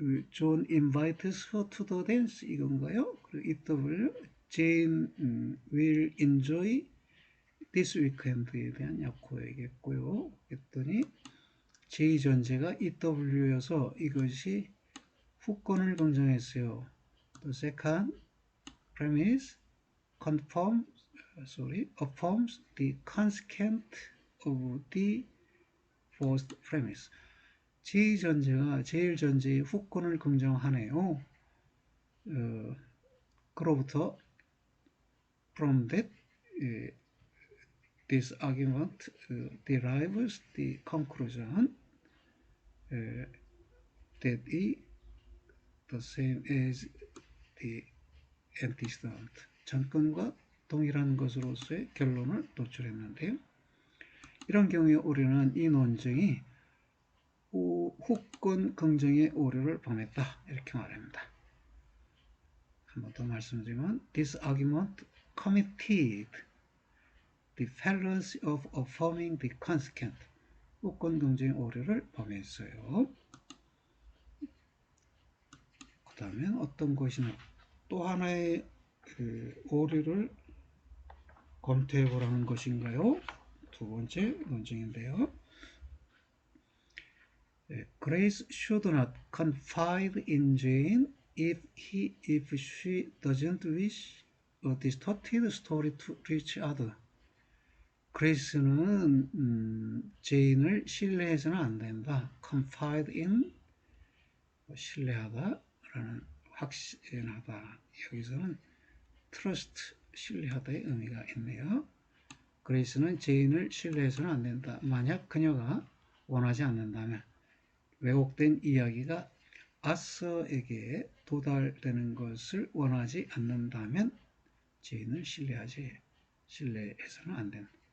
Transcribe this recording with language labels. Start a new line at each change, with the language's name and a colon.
English: John invites her to the dance
Korean: 이건가요? 그리고
English: EW Jane will enjoy this weekend에
Korean: 대한 약호이겠고요. 그랬더니 J 전제가 EW여서 이것이 후권을 긍정했어요.
English: The second premise affirms the consequent of the first premise.
Korean: J 전제가 제일 전제의 후권을 긍정하네요. 그로부터
English: from that this argument derives the conclusion that is the same as the antecedent.
Korean: 전건과 동일한 것으로서의 결론을 도출했는데요. 이런 경우에 우리는 이 논증이 후권 긍정의 오류를 범했다 이렇게 말합니다. 한 번 더 말씀드리면
English: this argument committed the fallacy of affirming the consequent.
Korean: 후권 긍정의 오류를 범했어요. 그 다음에 어떤 것이나 또 하나의 오류를 검토해 보라는 것인가요? 두 번째 논증인데요.
English: Grace should not confide in Jane if she doesn't wish a distorted story to reach others.
Korean: 그레이스는 제인을 신뢰해서는 안 된다. confide in, 신뢰하다라는 확신하다. 여기서는 trust, 신뢰하다의 의미가 있네요. 그레이스는 제인을 신뢰해서는 안 된다. 만약 그녀가 원하지 않는다면, 왜곡된 이야기가 아서에게 도달되는 것을 원하지 않는다면 제인을 신뢰해서는 안 된다.